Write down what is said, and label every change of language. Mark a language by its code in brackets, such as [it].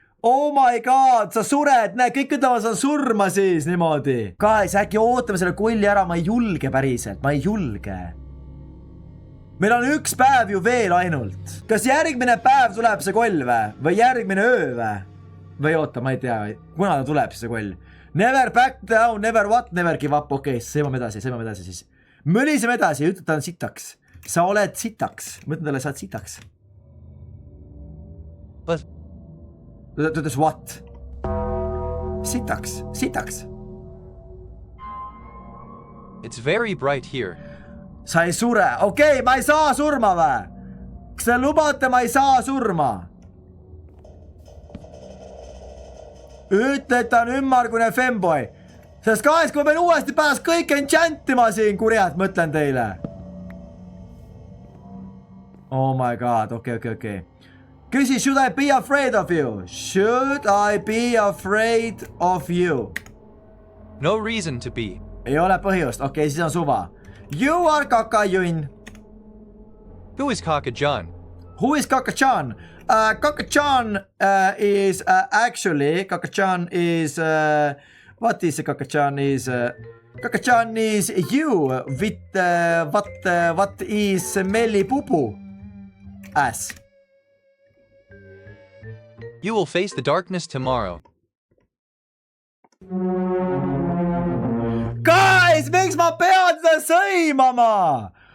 [en] Oh my god, [et] sa sured, näe, kõik ütlevad, sa surma siis niimoodi. Guys, äkki ootame selle kolli ära, ma ei julge päriselt, ma ei julge. Meil on üks päev ju veel ainult. Kas järgmine päev tuleb see koll või järgmine öö või oota, ma ei tea, kuna ta tuleb see koll. [en] Never back down, never what, never give up. [et] Okei, sõimame edasi siis. Mõliseme edasi, ütled ta on sitaks. Sa oled sitaks. Ma ütlen talle, sa oled sitaks. Ta ütles what? Sitaks. [en] It's very bright here. [et] Sa ei sure. Okei, ma ei saa surma või? Kas te lubate, ma ei saa surma? Ütle, et ta on ümmargune femboy. Sest kahest, kui ma pean uuesti pärast kõik enchantima siin, kurjad, mõtlen teile. [en] Oh my god, okei. [et] Küsi, [en] should I be afraid of you? Should I be afraid of you? No reason to be. [et] Ei ole põhjust, okei, siis on suva. [en] You are Kakajun. Who is Kaka-John? Who is Kaka-Chan? Kaka-Chan is actually, Kaka-Chan is, what is Kaka-Chan is? Kaka-Chan is you with what is smelly poo-poo ass. You will face the darkness tomorrow. [et] Guys, miks ma pean teda sõimama?